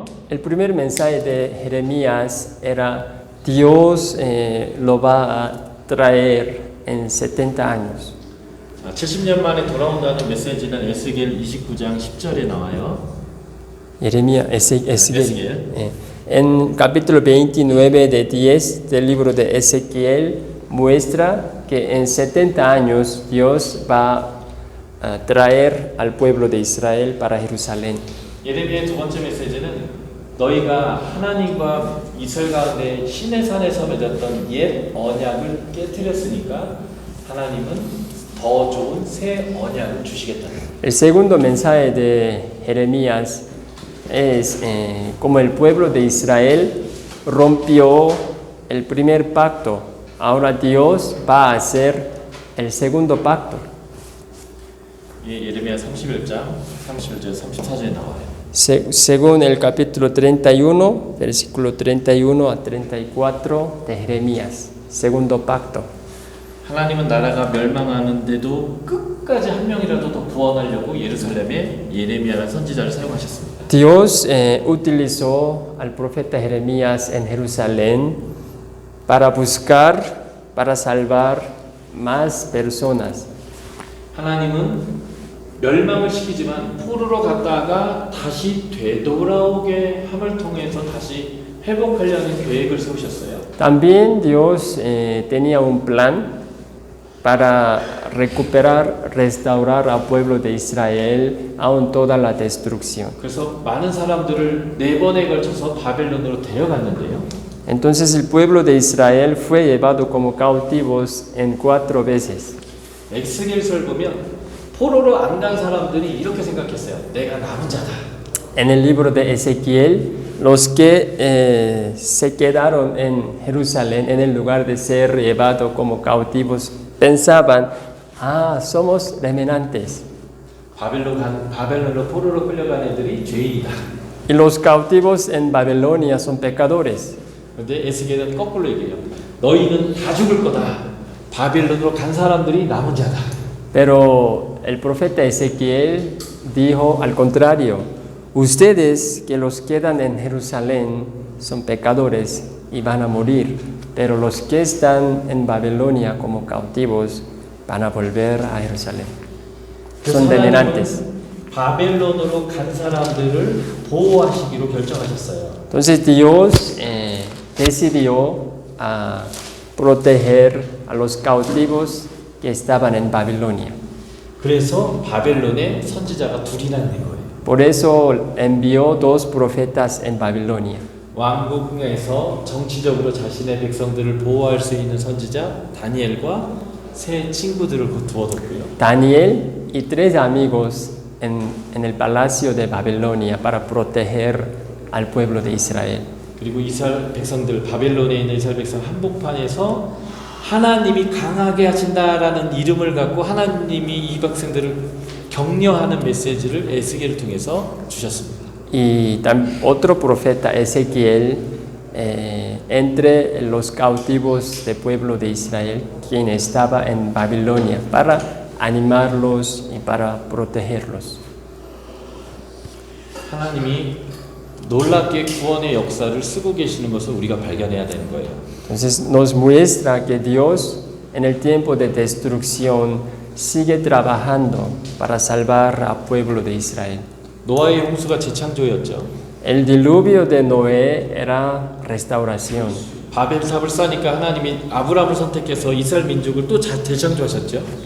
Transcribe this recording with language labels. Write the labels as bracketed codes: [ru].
[es] El primer mensaje de Jeremías era Dios lo va a traer en 70 años. [ko] 70년 만에 돌아온다는 메시지는 에스겔 29장 10절에 나와요. [es] Ezequiel. En capítulo 29 de 10 del libro de Ezequiel muestra que en 70 años Dios va a traer al pueblo de Israel para Jerusalén. [ko] 예레미야의 두 번째 메시지는 너희가 하나님과 이스라엘 가운데 시내산에서 맺었던 옛 언약을 깨뜨렸으니까 하나님은 더 좋은 새 언약을 주시겠다. [es] El segundo mensaje de Jeremías es como el pueblo de Israel rompió el primer pacto, ahora Dios va a hacer el segundo pacto. [ko] 예레미야 31장 31절 34절에 나와요. [es] Según el capítulo 31, versículo 31 a 34 de Jeremías, segundo pacto. [ko] 하나님은 나라가 멸망하는데도 끝까지 한 명이라도 더 구원하려고 예루살렘에 예레미야라는 선지자를 사용하셨습니다. [es] Dios utilizó al profeta Jeremías en Jerusalén para buscar, para salvar más personas. [ko] 하나님은 멸망을 시키지만 포로로 갔다가 다시 되돌아오게 함을 통해서 다시 회복하려는 계획을 세우셨어요. [es] También Dios tenía un plan para recuperar, restaurar al pueblo de Israel aún toda la destrucción. [ko] 그래서 많은 사람들을 4번에 걸쳐서 바벨론으로 데려갔는데요. [es] Entonces el pueblo de Israel fue llevado como cautivos en 4 veces. [ko] 에스겔서를 보면 포로로 안 간 사람들이 이렇게 생각했어요. 내가 남은 자다. [es] En el libro de Ezequiel, los que se quedaron en Jerusalén en el lugar de ser llevados como cautivos pensaban, somos remanentes. [ko] 바벨론으로 포로로 끌려간 애들이 죄인이다. [es] Y los cautivos en Babilonia son pecadores. [ko] 그런데 에스겔은 거꾸로 얘기해요. 너희는 다 죽을 거다. 바벨론으로 간 사람들이 남은 자다. [es] Pero el profeta Ezequiel dijo al contrario, ustedes que los quedan en Jerusalén son pecadores y van a morir, pero los que están en Babilonia como cautivos van a volver a Jerusalén. Son remanentes. [ko] 바벨론으로 간 사람들을 보호하시기로 결정하셨어요. [es] Entonces Dios decidió proteger a los cautivos que estaban en Babilonia. [ko] 그래서 바벨론에 선지자가 둘이나 있는 거예요. [es] Por eso envió 2 profetas en Babilonia. [ko] 왕궁에서 정치적으로 자신의 백성들을 보호할 수 있는 선지자 다니엘과 세 친구들을 두어뒀고요. [es] Daniel y 3 amigos en el palacio de Babilonia para proteger al pueblo de Israel. [ko] 그리고 이스라엘 백성들, 바벨론에 있는 이스라엘 백성 한복판에서 하나님이 강하게 하신다라는 이름을 갖고 하나님이 이 백성들을 격려하는 메시지를 에스겔을 통해서 주셨습니다. [es] Y otro profeta, Ezequiel, entre los cautivos del pueblo de Israel, quien estaba en Babilonia, para animarlos y para protegerlos. [ko] 하나님이 놀랍게 구원의 역사를 쓰고 계시는 것을 우리가 발견해야 되는 거예요. [es] Entonces nos muestra que Dios en el tiempo de destrucción sigue trabajando para salvar al pueblo de Israel. [ko] 노아의 홍수가 재창조였죠. [es] El diluvio de Noé era restauración. [ko] 바벨탑을 쌓으니까 하나님이 아브라함을 선택해서 이스라엘 민족을 또 재창조하셨죠.